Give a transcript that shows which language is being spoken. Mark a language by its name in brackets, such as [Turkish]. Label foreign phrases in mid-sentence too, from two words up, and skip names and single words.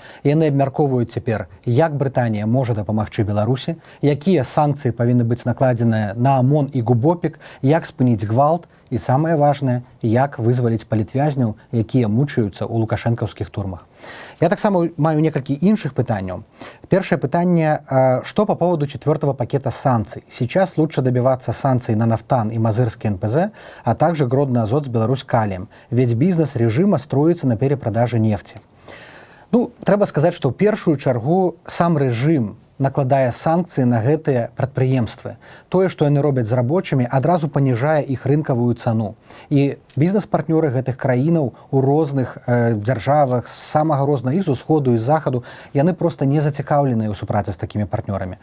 [Belarusian] Яны абмяркоўваюць цяпер, як Брытанія можа дапамагчы Беларусі, якія санкцыі павінны быць накладзеныя на ОМОН і ГУБОПік, як спыніць гвалт і, самае важнае, як вызваліць палітвязняў, якія мучаюцца ў лукашэнкаўскіх турмах. Я таксама маю некалькі іншых пытанняў. [Russian] Первое пытание, что по поводу 4-го пакета санкций? Сейчас лучше добиваться санкций на нафтан и Мазырский НПЗ, а также Гродный Азот с Беларусь-Калием, ведь бизнес режима строится на перепродаже нефти. [Belarusian] Ну, трэба сказаць, што ў першую чаргу сам рэжым накладае санкцыі на гэтыя прадпрыемствы. Тое, што яны робяць з рабочымі, адразу паніжае іх рынкавую цану. І бізнес-партнёры гэтых краінаў у розных дзяржавах, самага рознага, і з усходу, і з захаду, яны проста не зацікаўленыя ў супрацы з такімі партнёрамі.